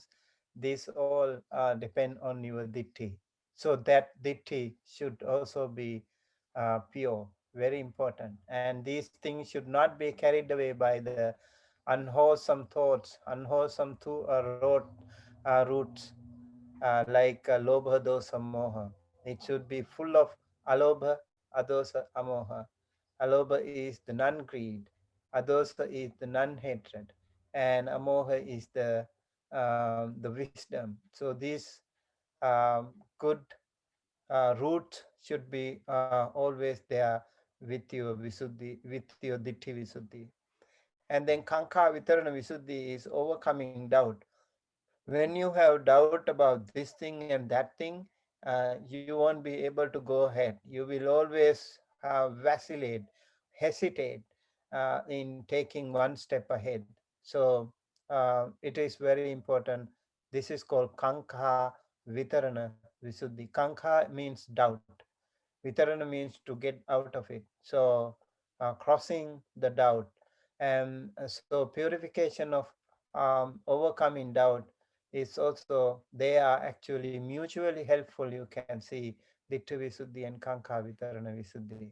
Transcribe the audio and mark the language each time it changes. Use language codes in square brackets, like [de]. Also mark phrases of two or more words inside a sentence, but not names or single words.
[en] These all depend on your ditti. So that ditti should also be pure, very important. And these things should not be carried away by the unwholesome thoughts, unwholesome roots like [pi] lobha, dosa, moha. [en] It should be full of [pi] alobha, adosa, amoha. [en] Alobha is the non-greed, adosa is the non-hatred, and amoha is the wisdom. So these good roots should be always there with your visuddhi, with your [pi] ditti visuddhi. [en] And then [pi] kanka vitarana visuddhi [en] is overcoming doubt. When you have doubt about this thing and that thing, you won't be able to go ahead. You will always vacillate, hesitate in taking one step ahead. So it is very important. This is called [pi] kanka vitarana visuddhi. [en] Kanka means doubt. Vitarana means to get out of it. So crossing the doubt. And so purification of overcoming doubt is also, they are actually mutually helpful. You can see [pi] Dittha Visuddhi [en] and [pi] Kanka Vitarana Visuddhi.